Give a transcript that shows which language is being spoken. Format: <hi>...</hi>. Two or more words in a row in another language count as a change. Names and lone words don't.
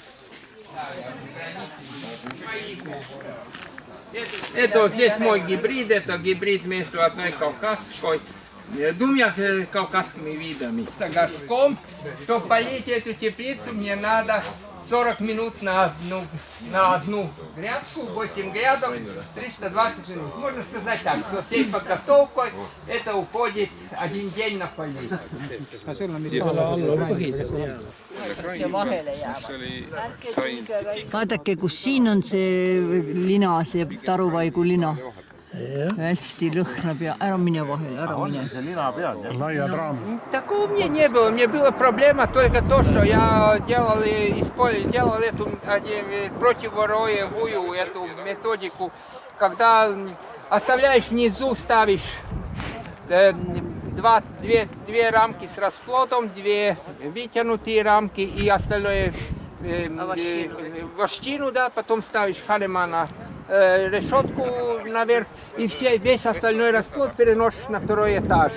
<ru>Это вот здесь мой гибрид, это гибрид между одной кавказской, двумя кавказскими видами. С горшком, чтобы полить эту теплицу, мне надо 40 минут на одну грядку, 8 грядок, 320 минут. Можно сказать так, со всей подготовкой это уходит 1 день на полив.</ru> <et>Vaadake, kus siin on see lina, see taruvaigu lina. Hästi lõhnab ja ära mine vahele, ära mine. See lina peal, jah? Laiad raamid.</et> <ru>Такого мне не было. Мне была проблема только то, что я делал эту противороевую эту методику, когда оставляешь внизу, ставишь две рамки с расплодом, 2 вытянутые рамки и остальное вощину, да, потом ставишь халема на решетку наверх и весь остальной расплод переносишь на 2-й этаж.</ru>